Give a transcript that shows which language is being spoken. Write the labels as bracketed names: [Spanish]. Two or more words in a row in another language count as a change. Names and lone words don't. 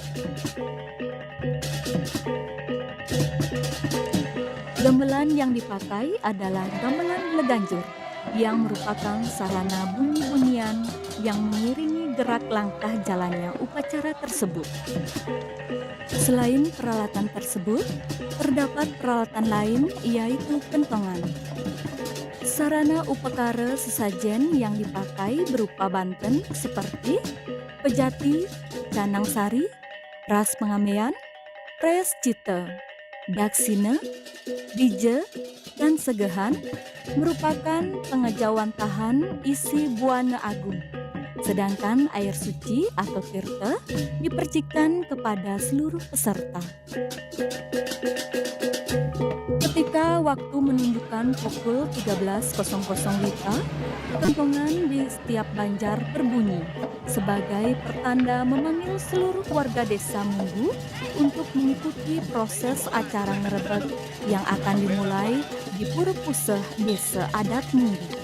[Indonesian] Gamelan yang dipakai adalah gamelan leganjur yang merupakan sarana bunyi-bunyian yang mengiringi gerak langkah jalannya upacara tersebut. Selain peralatan tersebut, terdapat peralatan lain yaitu kentongan. Sarana upakara sesajen yang dipakai berupa banten seperti pejati, canang sari, ras pengamean, pres cita, daksina, dije, dan segehan merupakan pengejauhan tahan isi buana agung. Sedangkan air suci atau tirta dipercikan kepada seluruh peserta. Ketika waktu menunjukkan pukul 13.00 WITA, kentongan di setiap banjar berbunyi sebagai pertanda memanggil seluruh warga desa Munggu untuk mengikuti proses acara ngerebek yang akan dimulai di Pura Puseh Desa Adat Munggu.